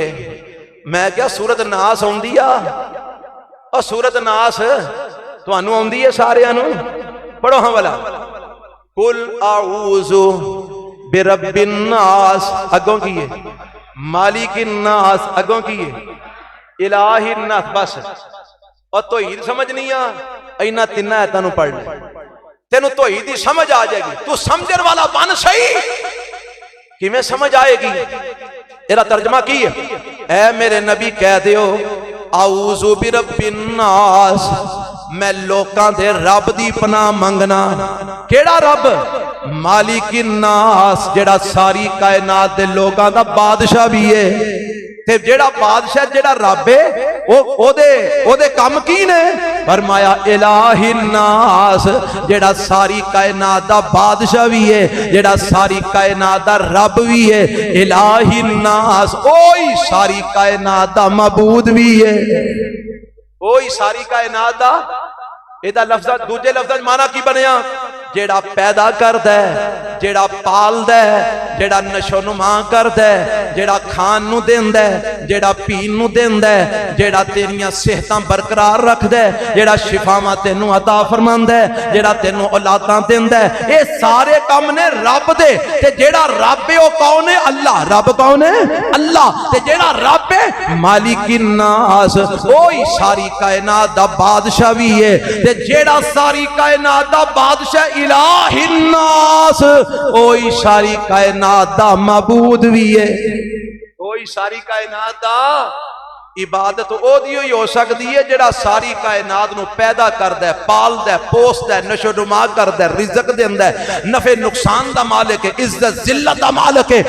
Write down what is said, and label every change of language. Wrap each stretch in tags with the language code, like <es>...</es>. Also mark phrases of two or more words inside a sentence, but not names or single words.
<pa>میں کیا سورۃ ناس آؤندی آ، اور سورۃ ناس تہانوں آؤندی ہے ساریاں نوں? پڑھو ہاں والا,</pa> <ar>قل أعوذ برب الناس</ar> <pa>اگوں کی ہے,</pa> <ar>ملك الناس</ar> <pa>اگوں کی ہے,</pa> <ar>إله الناس,</ar> <pa>बस। اور توحید سمجھ نہیں آ، انہاں تناں آیتاں نوں پڑھ لے، تینوں توحید دی سمجھ آ جائے گی. تو سمجھن والا بن صحیح، کیویں سمجھ آئے گی? ایدا ترجمہ کی ہے? اے میرے نبی کہہ دیو</pa> <ar>أعوذ برب الناس,</ar> <pa>میں لوکاں دے رب دی پناہ منگنا. کیہڑا رب?</pa> <ar>ملك الناس,</ar> <pa>جیہڑا ساری کائنات دے لوکاں دا بادشاہ بھی ہے. تے جیہڑا بادشاہ جیہڑا رب ہے اودے کام کی نے?</pa> <ar>फरमाया إله الناس,</ar> <pa>جیہڑا ساری کائنات دا بادشاہ بھی ہے، جیہڑا ساری کائنات دا رب بھی ہے.</pa> <ar>إله الناس</ar> <pa>اوہی ساری کائنات دا معبود بھی ہے، اوہی ساری کائنات دا. ایدا لفظ دوجے لفظ معنی کی بنیا؟ جیہڑا پیدا کردا ہے، جیہڑا پالدا ہے، جیہڑا نشوونما کردا ہے، جیہڑا کھان نوں دیندا ہے، جیہڑا پین نوں دیندا ہے، جیہڑا تیریاں صحتاں برقرار رکھدا ہے، جیہڑا شفاواں تینوں عطا فرماندا ہے، جیہڑا تینوں اولاداں دیندا ہے، یہ سارے کام نے رب دے. تے جیہڑا رب ہے وہ کون ہے؟ اللہ۔ رب کون ہے؟ اللہ. تے جیہڑا رب ہے</pa> <ar>ملك الناس,</ar> <pa>اوہی ساری کائنات دا بادشاہ بھی ہے. تے جیہڑا ساری کائنات دا بادشاہ</pa> <ar>إله الناس,</ar> <pa>اوہی ساری کائنات دا معبود بھی ہے. اوہی ساری کائنات دا عبادت اودی ہی ہو سکتی ہے جیہڑا ساری کائنات نوں پیدا کردا ہے، پالدا ہے، پوسدا ہے، نشوونما کردا ہے، رزق دیندا ہے، نفع نقصان دا مالک ہے، عزت ذلت دا مالک ہے.</pa>